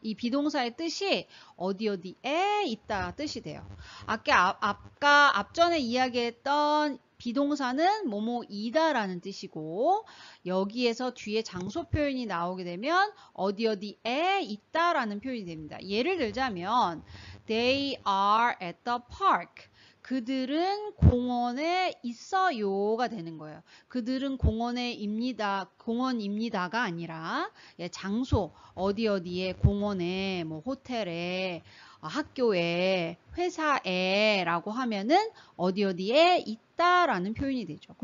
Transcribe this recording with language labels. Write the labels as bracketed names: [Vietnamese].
[Korean] 이 비동사의 뜻이 어디에 있다 뜻이 돼요. 아까 앞전에 이야기했던 비동사는 뭐뭐이다라는 뜻이고 여기에서 뒤에 장소 표현이 나오게 되면 어디에 있다라는 표현이 됩니다. 예를 들자면 [English] They are at the park. [Korean] 그들은 공원에 있어요가 되는 거예요. 그들은 공원입니다가 아니라 장소 어디에 공원에 뭐 호텔에 학교에 회사에 라고 하면은 어디에 있다라는 표현이 되죠.